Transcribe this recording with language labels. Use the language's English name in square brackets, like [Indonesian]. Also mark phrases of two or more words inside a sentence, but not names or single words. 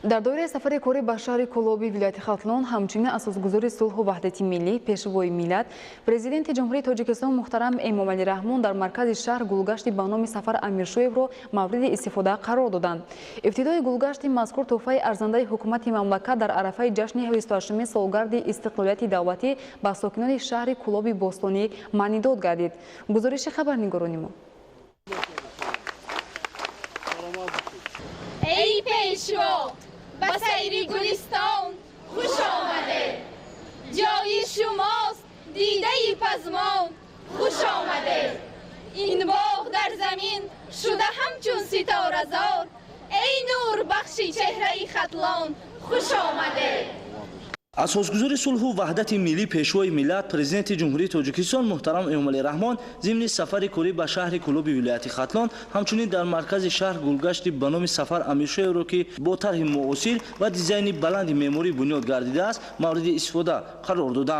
[Tajik] дар доираи сафари корӣ ба шаҳри Кулоби вилояти Хатлон ҳамчунин асосгузори сулҳу ваҳдати миллӣ пешвои миллат президенти ҷумҳурии Тоҷикистон муҳтарам Эмомалӣ Раҳмон дар маркази шаҳр гулгашти ба номи Сафар Амиршоевро мавриди истифода қарор доданд. Ибтидои гулгашти мазкур тӯҳфаи арзандаи ҳукумати мамлакат дар арафаи ҷашни 28-уми солгарди истиқлолияти давлатӣ ба сокинони шаҳри Кулоби Бостонӣ маънидод гардид. Гузориши хабарнигорони мо. ای پیشوا به سیر گلستان خوش آمده جای شماست دیده پزمان خوش آمده این باغ در زمین شده همچون ستاره زار ای نور بخشی چهره خطلان خوش آمده асосгузори сулҳу ваҳдати миллӣ пешвои миллат президенти ҷумҳурии Тоҷикистон муҳтарам Эмомалӣ Раҳмон зимни сафари корӣ ба шаҳри Кулоби вилояти Хатлон ҳамчунин дар маркази шаҳр гулгашти ба номи Сафар Амиршоевро ки бо тарҳи муосир ва дизайни баланди меъморӣ бунёд гардидааст мавриди истифода қарор доданд.